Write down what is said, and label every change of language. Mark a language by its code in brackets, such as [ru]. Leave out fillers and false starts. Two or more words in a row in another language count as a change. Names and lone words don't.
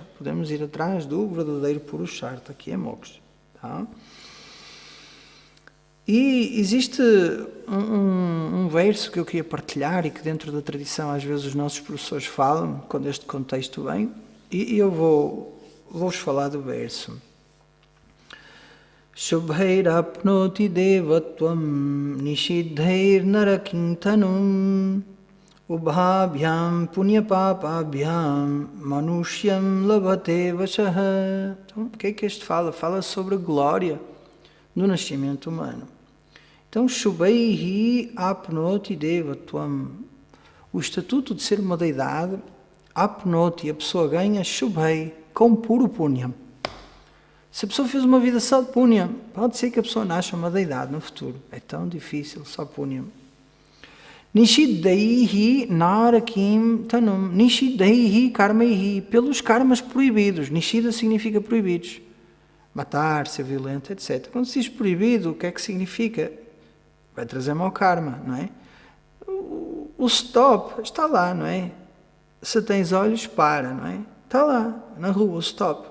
[pt] Podemos ir atrás do verdadeiro Purushartha, que é moksha. Tá? E existe um verso que eu queria partilhar e que dentro da tradição às vezes os nossos professores falam, quando este contexto vem, e eu vou-vos falar do verso. [sa] Shubhairapnoti devatvam nishiddhair narakintanum ubhabhyam punyapapabhyam manushyam labhate vashaha. [pt] Então, o que é que este fala? Fala sobre a glória do nascimento humano. Então, [sa] Shubhaihi apnoti devatvam. [pt] O estatuto de ser uma deidade, apnoti, a pessoa ganha Shubhai, com puro punya. Se a pessoa fez uma vida só de punya, pode ser que a pessoa nasça uma deidade no futuro. É tão difícil, só punya. [sa] Nishiddhaihi narakim tanum. Nishiddhaihi karmaihi. [pt] Pelos karmas proibidos. Nishida significa proibidos. Matar, ser violento, etc. Quando se diz proibido, o que é que significa? Vai trazer mau karma, não é? O stop está lá, não é? Se tens olhos, para, não é? Está lá, na rua, o stop.